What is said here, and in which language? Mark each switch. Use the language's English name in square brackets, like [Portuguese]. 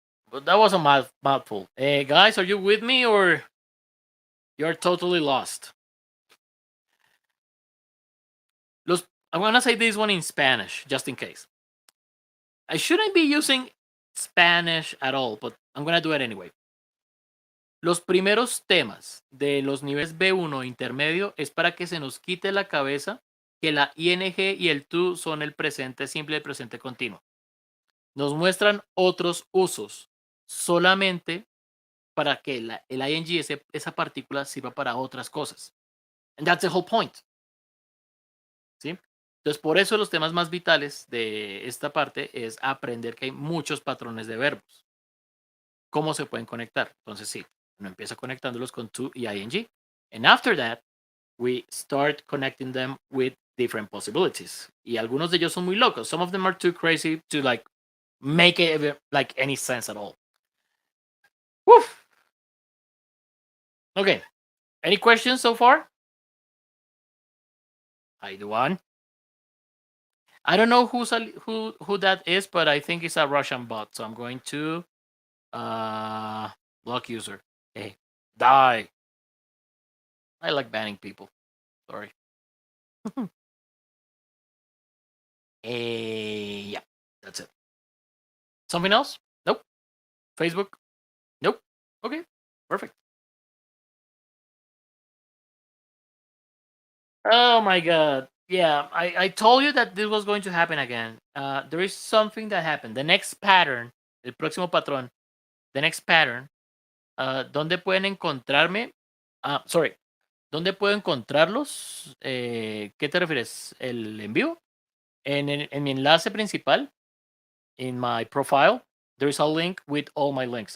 [English] But that was a mouthful. Hey, guys, are you with me or you're totally lost? I'm going to say this one in Spanish, just in case. I shouldn't be using Spanish at all, but I'm going to do it anyway. [Spanish] Los primeros temas de los niveles B1 intermedio es para que se nos quite la cabeza que la ing y el to son el presente simple y el presente continuo. Nos muestran otros usos solamente para que el ing, esa partícula, sirva para otras cosas. [English] And that's the whole point. [Spanish] ¿Sí? Entonces, por eso los temas más vitales de esta parte es aprender que hay muchos patrones de verbos. ¿Cómo se pueden conectar? Entonces, sí, uno empieza conectándolos con to y ing. [English] And after that, we start connecting them with different possibilities. [Spanish] Y algunos de ellos son muy locos. [English] Some of them are too crazy to like make it like any sense at all. Woof. Okay. Any questions so far? Hi, Duan. I don't know who that is, but I think it's a Russian bot. So I'm going to block user. Hey, die. I like banning people. Sorry. Yeah, that's it. Something else? Nope. Facebook? Nope. Okay, perfect. Oh my god. Yeah, I told you that this was going to happen again. There is something that happened. The next pattern, [Spanish] el próximo patrón, [English] the next pattern, [Spanish] ¿dónde pueden encontrarme? [English] Sorry. [Spanish] ¿Dónde puedo encontrarlos? ¿Qué te refieres? ¿El en vivo? En mi enlace principal, [English] in my profile, there is a link with all my links.